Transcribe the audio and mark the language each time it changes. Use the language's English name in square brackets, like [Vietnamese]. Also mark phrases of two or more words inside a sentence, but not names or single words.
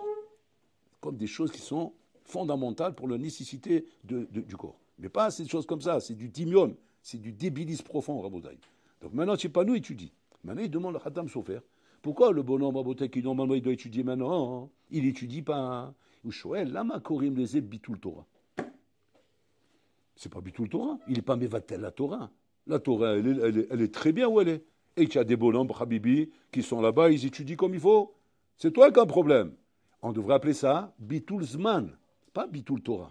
[French] Comme des choses qui sont fondamentales pour la nécessité du corps. Mais pas ces choses comme ça. C'est du dimion. C'est du débilisme profond, Rabotai. Donc, maintenant, tu sais pas nous étudies. Maintenant, il demande le Khatam Sofer. Pourquoi le bonhomme Rabotai qui normalement il doit étudier maintenant, hein? Il n'étudie pas. [Hebrew] והוא שואל למה קורים [French] les [Hebrew] ביטול תורה. [French] C'est pas [Hebrew] ביטול תורה. [French] Il n'est pas mevatel la Torah. La Torah, elle est très bien où elle est. Et tu as des bonhommes, Habibi, qui sont là-bas, ils étudient comme il faut. C'est toi qui as un problème. On devrait appeler ça [Hebrew] ביטול זמן, [French] pas [Hebrew] ביטול תורה.